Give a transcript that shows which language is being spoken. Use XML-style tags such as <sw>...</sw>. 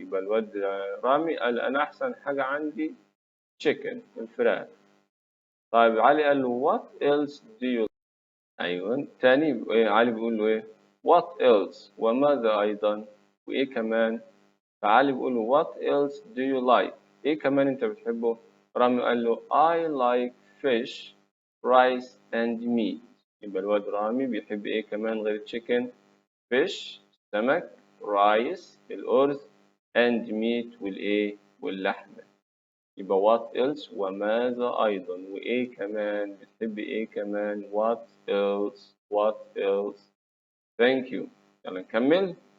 <ar>يبقى الواد رامي قال أنا أحسن حاجة عندي chicken الفراخ. طيب علي قال له</ar> <en>what else do you like.</en> <ar>أيوة تاني علي بيقول له إيه</ar> <en>what else</en> <ar>وماذا أيضا وإيه كمان. تعالي بيقول له</ar> <en>what else do you like</en> <ar>إيه كمان أنت بتحبه. رامي قال له</ar> <en>I like fish rice and meat.</en> <ar>يبقى الواد رامي بيحب إيه كمان غير chicken fish سمك rice الأرز and meat والإيه واللحمة. يبقى what else وماذا أيضا وإيه كمان بتحب إيه كمان</ar> <en>what else thank you.</en> <ar>يلا نكمل.</ar>